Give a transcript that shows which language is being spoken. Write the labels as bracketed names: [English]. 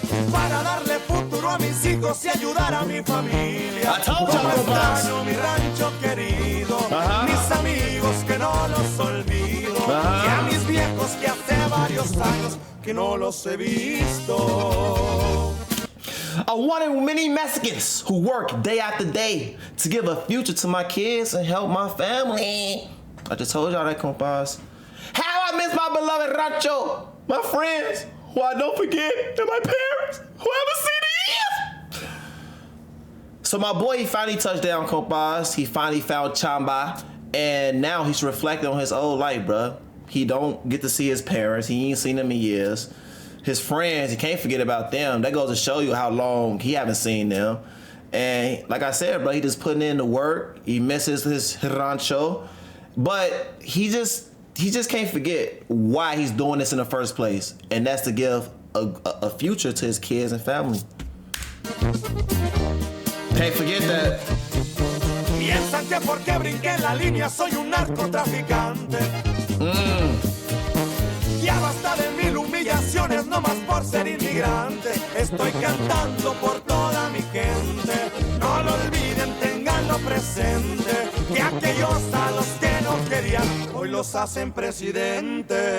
[Spanish] Para darle futuro a mis hijos y ayudar a mi familia. [English] I told y'all, [Spanish] extraño mi rancho querido, mis amigos que no los olvido, y a mis viejos que hace varios años que no los he visto. [English] I wanted many Mexicans who work day after day to give a future to my kids and help my family. I just told y'all that, compas. How I miss my beloved rancho, my friends, who I don't forget, and my parents, who I haven't seen in years. So my boy, he finally touched down, compas. He finally found Chamba, and now he's reflecting on his old life, bruh. He don't get to see his parents. He ain't seen them in years. His friends, he can't forget about them. That goes to show you how long he haven't seen them. And like I said, bro, he just putting in the work. He misses his rancho. But he just can't forget why he's doing this in the first place. And that's to give a future to his kids and family. Can't forget that. [Spanish] Piensan que porque brinqué la línea soy un narcotraficante. Ya basta de mil humillaciones, no más por ser inmigrante. Estoy cantando por toda mi gente. No lo olviden, tenganlo presente, que aquellos a los que no querían hoy los hacen presidentes.